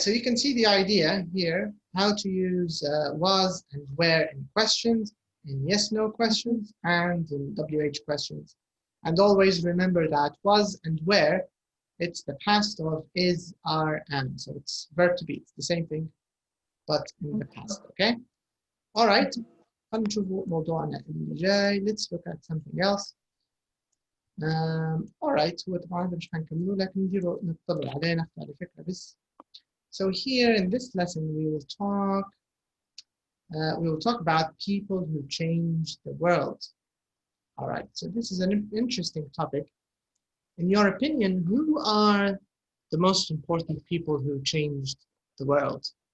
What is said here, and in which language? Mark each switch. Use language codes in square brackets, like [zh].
[en] So you can see the idea here, how to use was and where in questions, in yes/no questions, and in WH questions. And always remember that was and where, it's the past of is, are, and. So it's verb to be. It's the same thing, but in the past. Okay. All right. [ar] هنشوف موضوعنا اللي جاي. [en] Let's look at something else. [ar] Alright, هو طبعا هذا مش هنكمله لكن نديره نطلع عليه ناخذ على فكرة بس. [en] So here in this lesson we will talk about people who changed the world. Alright, so this is an interesting topic. In your opinion, who are the most important people who changed the world?